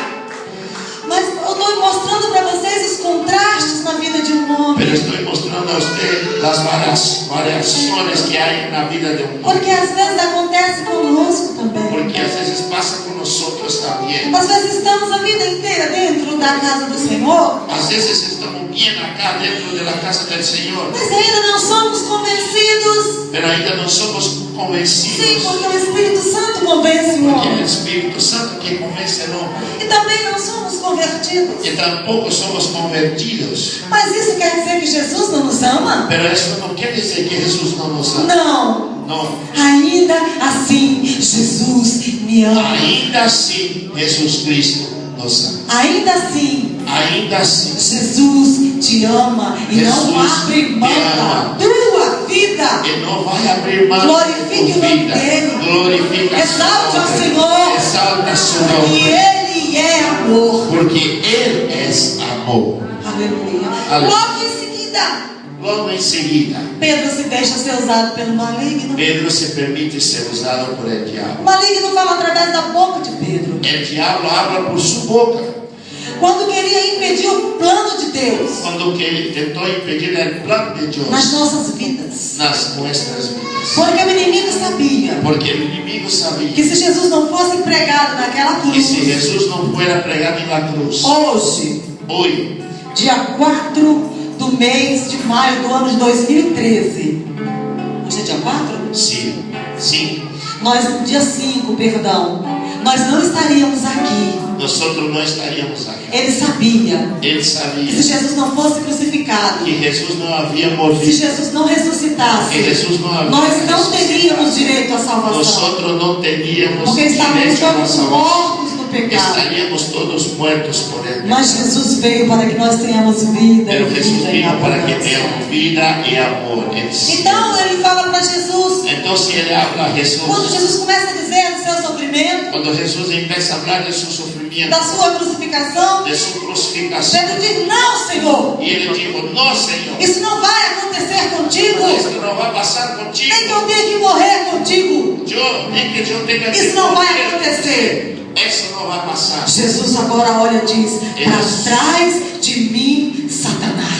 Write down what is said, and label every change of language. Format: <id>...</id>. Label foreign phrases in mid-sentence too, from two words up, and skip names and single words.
<pt>Mas eu estou mostrando para vocês os contrastes na vida de um homem.</pt> <es>Pero estoy mostrando a usted las variaciones que hay en la vida de un hombre.</es> <pt>Porque às vezes acontece conosco também.</pt> <es>Porque a veces pasa con nosotros también.</es> <pt>Às vezes estamos a vida inteira dentro da casa do Senhor,</pt> <es>A veces estamos bien acá dentro de la casa del Señor,</es> <pt>mas ainda não somos convencidos.</pt> <es>pero ainda no somos</es> <pt>Sim,</pt> <es>convencidos.</es> <pt>porque o Espírito Santo convence o</pt> <es>Porque el</es> <pt>homem.</pt> <es>Espíritu Santo que convence al hombre.</es> <pt>E também não somos convertidos.</pt> <es>Y tampoco somos convertidos.</es> <pt>Mas isso quer dizer que Jesus não nos ama?</pt> <es>Pero eso no quiere decir que Jesús no nos ama.</es> <pt>Não.</pt> <es>No.</es> <pt>Ainda assim, Jesus me ama.</pt> <es>Ainda así, Jesús Cristo nos ama.</es> <pt>Ainda assim,</pt> <es>Ainda así,</es> <pt>Jesus te ama e</pt> <es>Jesus</es> <pt>não abre mão</pt> <es>te</es> <pt>da</pt> <es>ama.</es> <pt>tua vida.</pt> <es>Él no va a abrir mano de</es> <pt>Glorifique</pt> <es>tu</es> <pt>o nome</pt> <es>vida.</es> <pt>dele.</pt> <es>Glorifica su</es> <pt>Exalte ao</pt> <es>nombre.</es> <pt>Senhor.</pt> <es>Exalta su</es> <pt>E</pt> <es>nombre.</es> <pt>Ele é amor.</pt> <es>Porque Él es amor.</es> <pt>Aleluia.</pt> <es>Aleluia.</es> <pt>Logo em seguida, logo em seguida, Pedro se deixa ser usado pelo maligno.</pt> <es>Pedro se permite ser usado por el</es> <pt>O</pt> <es>diablo.</es> <pt>maligno fala através da boca de Pedro.</pt> <es>El diablo habla por su boca.</es> <pt>Quando queria impedir o plano de Deus</pt> <es>Cuando que</es> <pt>tentou impedir</pt> <es>el plan de Dios</es> <pt>nas nossas vidas.</pt> <es>nas nuestras vidas.</es> <pt>Porque o inimigo sabia</pt> <es>Porque el enemigo sabía</es> <pt>que se Jesus não fosse pregado naquela</pt> <es>que si</es> <pt>cruz,</pt> <es>Jesús no fuera pregado en la cruz,</es> <pt>hoje,</pt> <es>hoy,</es> <pt>dia 4 do mês de maio do ano de 2013. Hoje é dia 4?</pt> <es>sí,</es> <pt>Dia 5, perdão. Nós não estaríamos aqui.</pt> <es>nosotros no estaríamos aquí.</es> <pt>Ele sabia</pt> <es>Él</es> <pt>que</pt> <es>sabía</es> <pt>se Jesus não fosse crucificado,</pt> <es>que Jesús no había</es> <pt>se</pt> <es>morrido,</es> <pt>Jesus não ressuscitasse,</pt> <es>que Jesús no había</es> <pt>nós não</pt> <es>resucitado.</es> <pt>teríamos direito à salvação.</pt> <es>Nosotros no teníamos</es> <pt>Porque estávamos</pt> <es>derecho a la</es> <pt>todos</pt> <es>salvación.</es> <pt>mortos no pecado.</pt> <es>Estaríamos todos muertos por el</es> <pt>Mas</pt> <es>pecado.</es> <pt>Jesus veio para que nós tenhamos vida</pt> <es>Pero</es> <pt>e</pt> <es>Jesús</es> <pt>vida em</pt> <es>vino para que</es> <pt>abundância.</pt> <es>tengamos vida y amor en sí.</es> <pt>Então ele fala para Jesus,</pt> <es>Entonces él habla a</es> <pt>quando</pt> <es>Jesús.</es> <pt>Jesus começa a dizer do seu sofrimento,</pt> <es>Cuando Jesús empieza a hablar de su sufrimiento,</es> <pt>da sua crucificação,</pt> <es>de su crucificación,</es> <pt>Pedro diz: não, Senhor,</pt> <es>y él dijo, no, Señor,</es> <pt>isso não vai acontecer contigo,</pt> <es>esto no va a pasar</es> <pt>nem que</pt> <es>contigo.</es> <pt>eu tenha que morrer contigo, Nem que</pt> <es>yo tenga que</es> <pt>isso não vai</pt> <es>morir.</es> <pt>acontecer.</pt> <es>Eso no va a pasar.</es> <pt>Jesus agora olha e diz: para trás de mim, Satanás,</pt>